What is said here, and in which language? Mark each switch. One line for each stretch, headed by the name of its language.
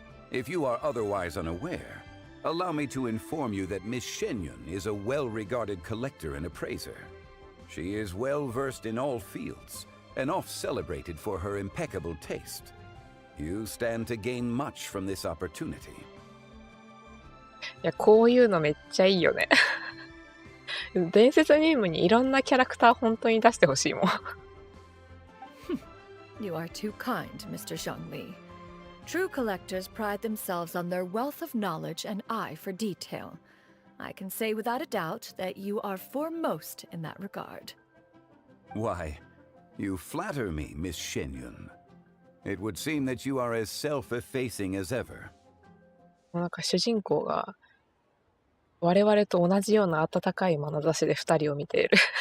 English: If you are otherwise unaware, allow me to inform you that Miss Xianyun is a well-regarded collector and appraiser. She is well-versed in all fields, and oft-celebrated for her impeccable taste. You stand to gain much from this opportunity.
Japanese: いや、こういうのめっちゃいいよね。伝説任務にいろんなキャラクター本当に出してほしいもん。
English: You are too kind, Mr. Zhangli. True collectors pride themselves on their wealth of knowledge and eye for detail. I can say without a doubt that you are foremost in that regard. Why, you flatter me, Miss Xianyun. It would seem that you are as self-effacing as ever.
Japanese: なんか主人公が我々と同じような温かい眼差しで2人を見ている。